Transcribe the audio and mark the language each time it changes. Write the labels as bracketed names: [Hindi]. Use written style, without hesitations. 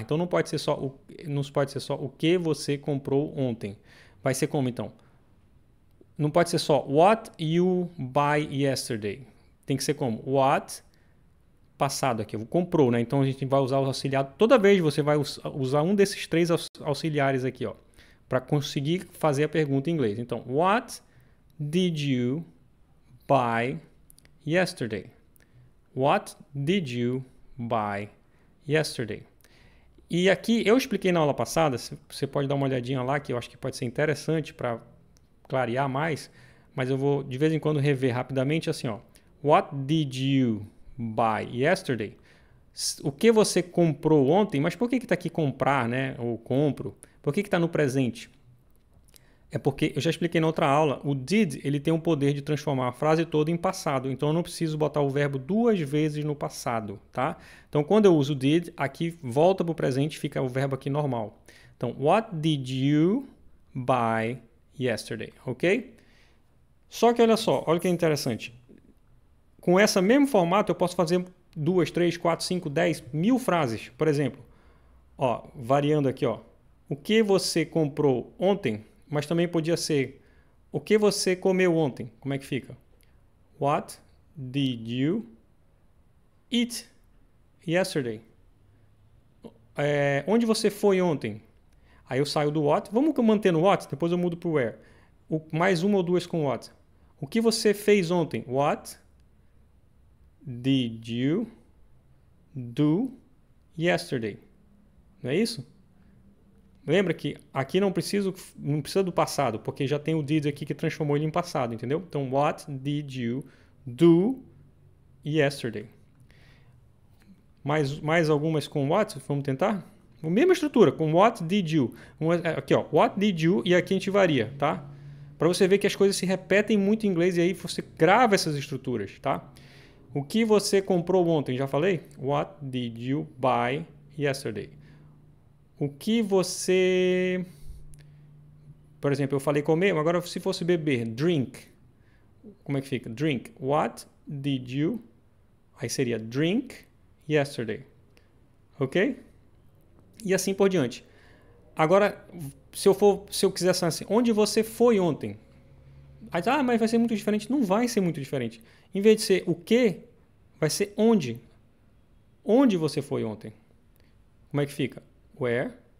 [Portuguese] Então não pode ser só o que você comprou ontem. Vai ser como então? Não pode ser só [English] what you buy yesterday. [Portuguese] Tem que ser como what passado aqui. Comprou, né? Então a gente vai usar o auxiliar. Toda vez você vai usar um desses três auxiliares aqui, ó, para conseguir fazer a pergunta em inglês. [English] Então, what did you buy yesterday? What did you buy yesterday? [Portuguese] E aqui eu expliquei na aula passada, você pode dar uma olhadinha lá, que eu acho que pode ser interessante para clarear mais, mas eu vou de vez em quando rever rapidamente assim, ó. [English] What did you buy yesterday? [Portuguese] O que você comprou ontem? Mas por que está aqui comprar, né? Ou compro? Por que está no presente? É porque, eu já expliquei na outra aula, o did ele tem o poder de transformar a frase toda em passado. Então eu não preciso botar o verbo duas vezes no passado, tá? Então quando eu uso did, aqui volta para o presente, fica o verbo aqui normal. [English] Então, what did you buy yesterday? Ok? [Portuguese] Só que olha só, olha que interessante. Com esse mesmo formato eu posso fazer 2, 3, 4, 5, 10, 1000 frases. Por exemplo, ó, variando aqui, ó. O que você comprou ontem? Mas também podia ser o que você comeu ontem. Como é que fica? [English] What did you eat yesterday? [Portuguese] Onde você foi ontem? Aí eu saio do what. Vamos manter no what, depois eu mudo para o where. Mais uma ou duas com what. O que você fez ontem? [English] What did you do yesterday? [Portuguese] Não é isso? Lembra que aqui não precisa do passado, porque já tem o did aqui que transformou ele em passado, entendeu? [English] Então, what did you do yesterday? [Portuguese] Mais algumas com what? Vamos tentar? A mesma estrutura, com [English] what did you. [Portuguese] Aqui, ó, [English] what did you, [Portuguese] e aqui a gente varia, tá? Para você ver que as coisas se repetem muito em inglês e aí você grava essas estruturas, tá? O que você comprou ontem? Já falei? [English] What did you buy yesterday? [Portuguese] O que você... Por exemplo, eu falei comer, agora se fosse beber, drink. Como é que fica? Drink. [English] What did you... [Portuguese] Aí seria [English] drink yesterday. [Portuguese] Ok? E assim por diante. Agora, se eu quiser saber assim, onde você foi ontem? Aí, mas vai ser muito diferente. Não vai ser muito diferente. Em vez de ser o que, vai ser onde. Onde você foi ontem? Como é que fica? Where.